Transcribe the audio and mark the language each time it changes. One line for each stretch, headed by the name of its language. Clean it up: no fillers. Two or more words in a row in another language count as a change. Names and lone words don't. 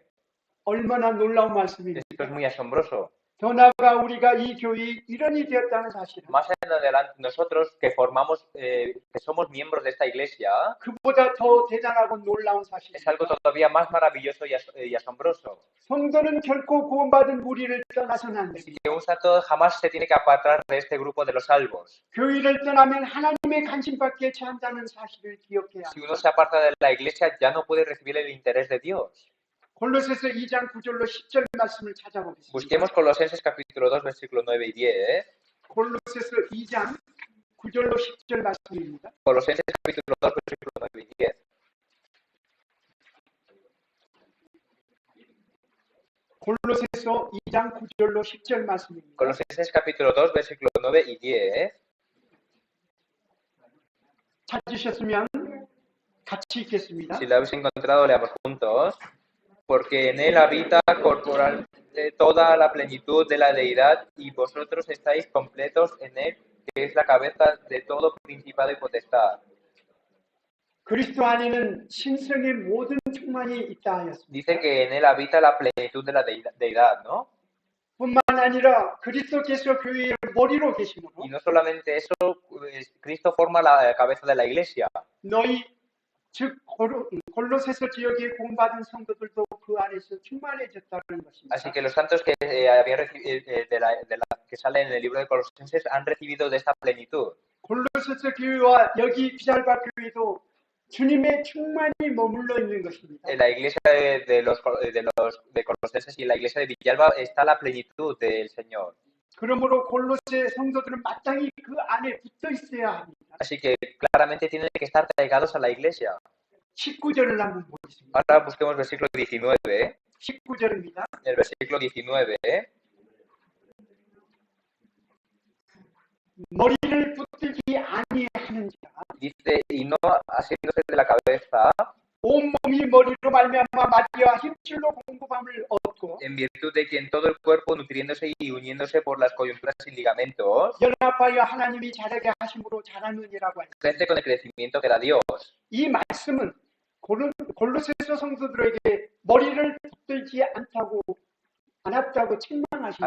Korean: 얼마나 놀라운
Spanish: Esto
Korean: 말씀입니다.
Spanish: es muy asombroso.
Korean: 더 나아가 우리가 이 교회의 일원이 되었다는 사실은
Spanish: Más en adelante, nosotros que que somos miembros de esta iglesia,
Korean: 그보다 더 대단하고 놀라운
Spanish: es
Korean: 사실입니다.
Spanish: algo todavía más maravilloso y asombroso.
Korean: 성도는 결코 구원받은 무리를 떠나서는 안
Spanish: Y
Korean: 됩니다.
Spanish: que un santo jamás se tiene que apartar de este grupo de los salvos.
Korean: 교회를 떠나면 하나님의 관심밖에 처한다는 사실을 기억해야
Spanish: Si
Korean: 합니다.
Spanish: uno se aparta de la iglesia, ya no puede recibir el interés de Dios.
Korean: 골로새서 2장 9절로 10절 말씀을 찾아보겠습니다.
Spanish: Busquemos Colosenses capítulo 2, versículo 9 y 10.
Korean: 골로새서 2장 9절로 10절 말씀입니다.
Spanish: Colosenses capítulo 2, versículo 9 y 10.
Korean: 골로새서 2장 9절로 10절 말씀입니다.
Spanish: Colosenses capítulo 2, versículo 9 y 10.
Korean: 찾으셨으면 같이 읽겠습니다.
Spanish: Si lo habéis encontrado, leamos juntos. Porque en él habita corporalmente toda la plenitud de la deidad y vosotros estáis completos en él, que es la cabeza de todo principado y potestad.
Korean: 그리스도 안에는 신성의 모든 충만이 있다 하였습니다.
Spanish: Dice que en él habita la plenitud de la deidad, ¿no?
Korean: 뿐만 아니라 그리스도께서 교회의 머리로 계시므로
Spanish: Y no solamente eso, Cristo forma la cabeza de la iglesia.
Korean: 너희 즉 골로새서 지역에 공받은 성도들도 그 안에서 충만해졌다는 것입니다.
Spanish: Así que los santos que habían recibido que salen en el libro de Colosenses han recibido de esta plenitud.
Korean: 골로새서 교회와 여기 비잘바 교회도 주님의 충만이 머물러 있는 것입니다.
Spanish: En la iglesia de Colosenses y en la iglesia de Villalba está la plenitud del Señor.
Korean: 그러므로 골로새 성도들은 마땅히 그 안에 붙어 있어야 합니다.
Spanish: Así que claramente tienen que estar pegados a la iglesia.
Korean: 19절을 한번 보겠습니다.
Spanish: Ahora busquemos versículo 19.
Korean: 19절입니다.
Spanish: El versículo 19
Korean: 머리를 붙들지 아니하는 자
Spanish: dice, y no haciéndose de la cabeza,
Korean: 온몸이 머리로 말미암아 마귀와 힘줄로 공급함을 얻고
Spanish: en virtud de quien todo el cuerpo, nutriéndose y uniéndose por las coyunturas y ligamentos,
Korean: 연합하여 하나님이 자라게 하심으로 자라느니라고 하죠.
Spanish: crece con el crecimiento que da Dios.
Korean: 이 말씀은 골로새서 성도들에게 머리를 붙들지 않았다고 책망하시는